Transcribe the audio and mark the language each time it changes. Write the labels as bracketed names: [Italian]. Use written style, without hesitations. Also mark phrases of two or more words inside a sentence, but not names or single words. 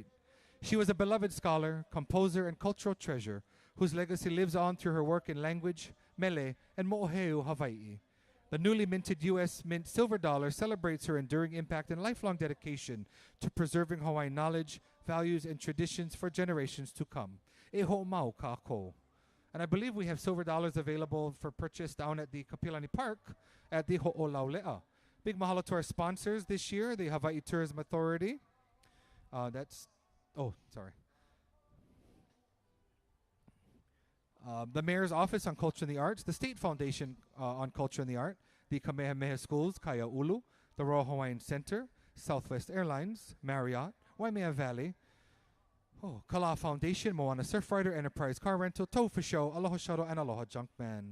[English] She was a beloved scholar, composer, and cultural treasure whose legacy lives on through her work in language, mele, and mo'oheu Hawaii. The newly minted U.S. Mint silver dollar celebrates her enduring impact and lifelong dedication to preserving Hawaiian knowledge, values, and traditions for generations to come. [Hawaiian] E ho'omau kākou. [English] And I believe we have silver dollars available for purchase down at the Kapilani Park at the Ho'olaulea. Big mahalo to our sponsors this year, the Hawaii Tourism Authority. The Mayor's Office on Culture and the Arts, the State Foundation on Culture and the Art, the Kamehameha Schools, Kaya Ulu, the Royal Hawaiian Center, Southwest Airlines, Marriott, Waimea Valley, Kala Foundation, Moana Surfrider, Enterprise Car Rental, Tofu Show, Aloha Shuttle, and Aloha Junkman.